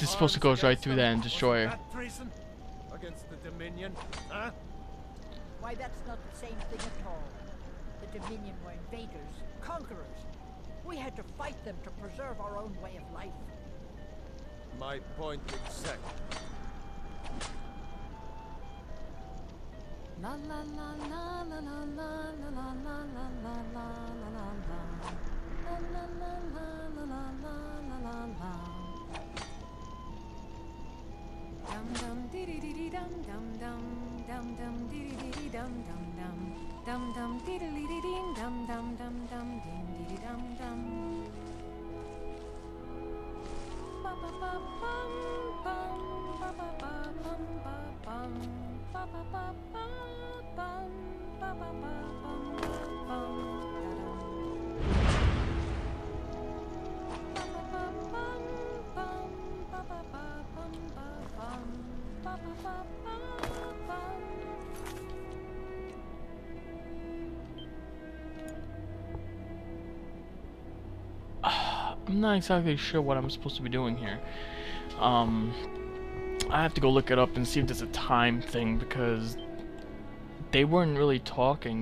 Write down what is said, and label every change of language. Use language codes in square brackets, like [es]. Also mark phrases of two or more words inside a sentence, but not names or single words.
[en] This is supposed to go right through that and destroy her. her. That treason? Against the Dominion, huh? Why, that's not the same thing at all. The Dominion were invaders, conquerors. We had to fight them to preserve our own way of life. My point exactly. La la la la la la la la la la la la la la la. Dum dum dee dee dee dum dum dum dum dum dee dee dee dum dum dum dum dum dee dee dee ding dum dum dum dum ding dee dum dum. Ba ba ba bum bum ba ba ba bum ba bum ba ba ba bum ba ba ba bum bum ba ba ba bum bum ba ba ba bum ba bum ba ba ba bum. I'm not exactly sure what I'm supposed to be doing here. I have to go look it up and see if there's a time thing because they weren't really talking.